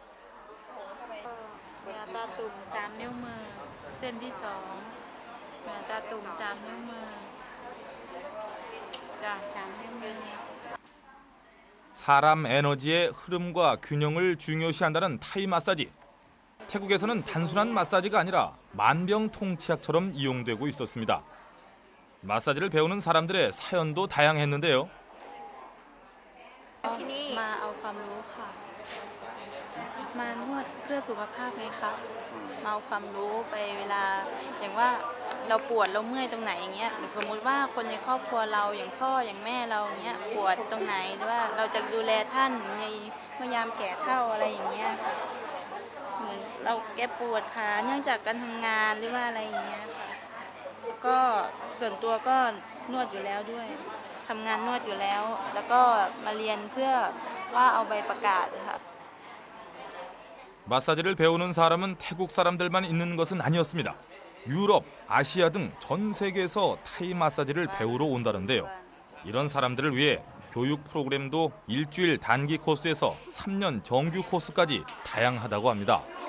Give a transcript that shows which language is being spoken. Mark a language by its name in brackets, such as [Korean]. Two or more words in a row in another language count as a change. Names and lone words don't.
[Korean] 사람 에너지의 흐름과 균형을 중요시한다는 타이 마사지. 태국에서는 단순한 마사지가 아니라 만병통치약처럼 이용되고 있었습니다. 마사지를 배우는 사람들의 사연도 다양했는데요. [Thai] มาเอาความรู้ค่ะมานวดเพื่อสุขภาพไงคะมาเอาความรู้ไปเวลาอย่างว่าเราปวดเราเมื่ อยตรงไหนอย่างเงี้ยสมมุติว่าคนในครอบครัวเราอย่างพ่ออย่างแม่เราอย่างเงี้ยปวดตรงไหนหรือว่าเราจะดูแลท่านในเมื่อยามแก่เฒ่าอะไรอย่างเงี้ยค่ะเหมือนเราแกปวดขาเนื่องจากการทำงานหรือว่าอะไรอย่างเงี้ยค่ะก็ส่วนตัวก็นวดอยู่แล้วด้วยทำงานนวดอยู่แล้วแล้วก็มาเรียนเพื่อว่าเอาใบประกาศค่ะ [Korean] 마사지를 배우는 사람은 태국 사람들만 있는 것은 아니었습니다. 유럽, 아시아 등 전 세계에서 타이 마사지를 배우러 온다는데요. 이런 사람들을 위해 교육 프로그램도 일주일 단기 코스에서 3년 정규 코스까지 다양하다고 합니다.